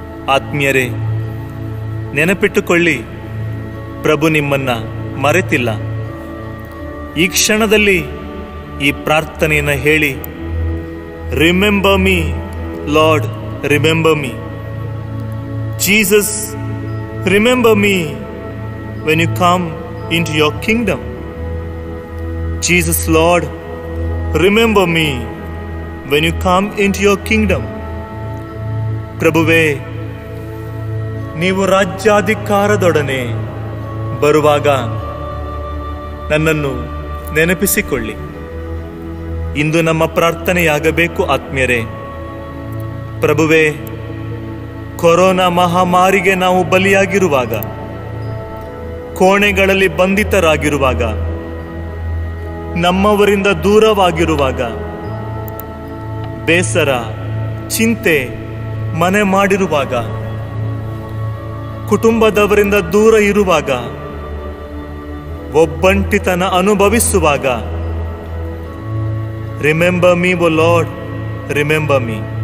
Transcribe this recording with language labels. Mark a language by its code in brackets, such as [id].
[kn] ಆತ್ಮೀಯರೇ, ನೆನಪಿಟ್ಟುಕೊಳ್ಳಿ, ಪ್ರಭು ನಿಮ್ಮನ್ನ ಮರೆತಿಲ್ಲ. ಈ ಕ್ಷಣದಲ್ಲಿ ಈ ಪ್ರಾರ್ಥನೆಯನ್ನು ಹೇಳಿ, [en] Remember me Lord, remember me. Jesus, remember me when you come into your kingdom. Jesus, Lord, remember me when you come into your kingdom. [kn] ಪ್ರಭುವೇ, ನೀವು ರಾಜ್ಯಾಧಿಕಾರದೊಡನೆ ಬರುವಾಗ ನನ್ನನ್ನು ನೆನಪಿಸಿಕೊಳ್ಳಿ. ಇಂದು ನಮ್ಮ ಪ್ರಾರ್ಥನೆಯಾಗಬೇಕು ಆತ್ಮೀಯರೇ. ಪ್ರಭುವೇ, ಕೊರೋನಾ ಮಹಾಮಾರಿಗೆ ನಾವು ಬಲಿಯಾಗಿರುವಾಗ, ಕೋಣೆಗಳಲ್ಲಿ ಬಂಧಿತರಾಗಿರುವಾಗ, ನಮ್ಮವರಿಂದ ದೂರವಾಗಿರುವಾಗ, ಬೇಸರ, ಚಿಂತೆ ಮನೆ ಮಾಡಿರುವಾಗ, ಕುಟುಂಬದವರಿಂದ ದೂರ ಇರುವಾಗ, ಒಬ್ಬಂಟಿತನ ಅನುಭವಿಸುವಾಗ, [en] Remember me O Lord, remember me.